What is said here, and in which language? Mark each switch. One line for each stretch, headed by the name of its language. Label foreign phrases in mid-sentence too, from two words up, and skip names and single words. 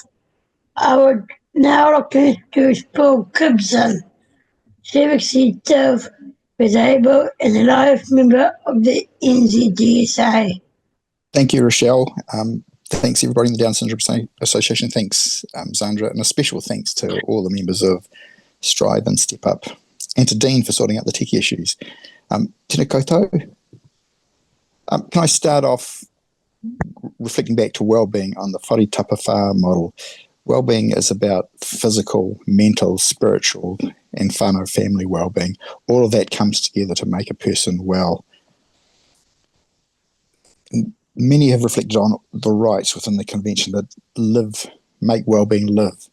English: I would now like to introduce Paul Gibson, Civic Centre Disabled and a life member of the NZDSA. Thank you, Rochelle. Thanks everybody in the Down Syndrome Association. Thanks, Zandra, and a special thanks to all the members of Strive and Step Up, and to Dean for sorting out the tech issues.
Māori: Tēnā koutou.
English: Can I start off reflecting back to wellbeing on the whare tapawhā model? Wellbeing is about physical, mental, spiritual, and whānau family wellbeing. All of that comes together to make a person well. Many have reflected on the rights within the convention that make wellbeing live.